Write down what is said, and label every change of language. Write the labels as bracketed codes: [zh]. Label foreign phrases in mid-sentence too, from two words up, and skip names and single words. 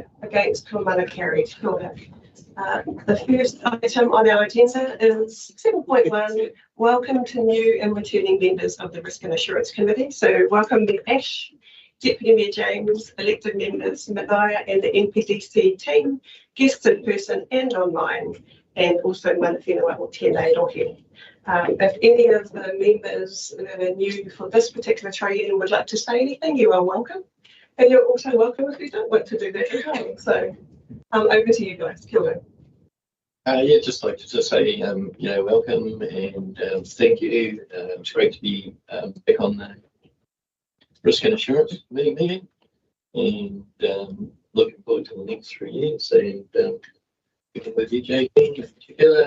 [en] Against, kumana carried. The first item on our agenda is 7.1. Welcome to new and returning members of the Risk and Assurance Committee. So welcome Mayor Ash, Deputy Mayor James, elected members, Manaia and the NPDC team, guests in person and online, and also [mi] mana whenua o tēnei rohe. [en] If any of the members that are new for this particular triennium would like to say anything, you are welcome. And you're also welcome if you don't want to do that at home. So over to you guys. [mi] Kia ora. [en] Yeah, just like to say, welcome and thank you. It's great to be back on the Risk and Assurance meeting, and looking forward to the next 3 years and working with you, JP, together.